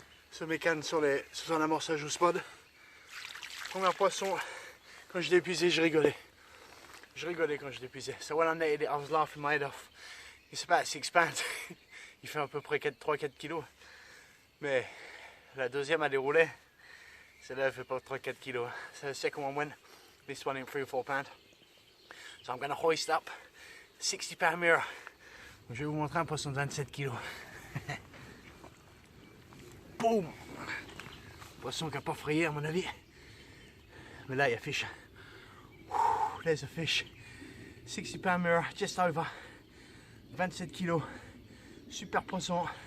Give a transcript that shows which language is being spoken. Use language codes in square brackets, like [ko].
[fr] Ce mécan sur un amorçage au spot. Premier poisson, quand je l'ai épuisé, je rigolais. Je rigolais quand je l'épuisais. [en] So when I netted it, I was laughing my head off. It's about 6 pounds. [fr] Il fait à peu près 3-4 kilos. Mais la deuxième a déroulé. Celle-là elle fait pas 3-4 kilos. [en] So the second one went. This one in 3 or 4 pounds. So I'm going to hoist up 60 pound mirror. [fr] Je vais vous montrer un poisson de 27 kilos. Boom! Poisson qui n'a pas frayé à mon avis. Mais là il y a [en] fish. There's a fish. 60 pound mirror, just over. 27 kilos. [fr] Super poisson.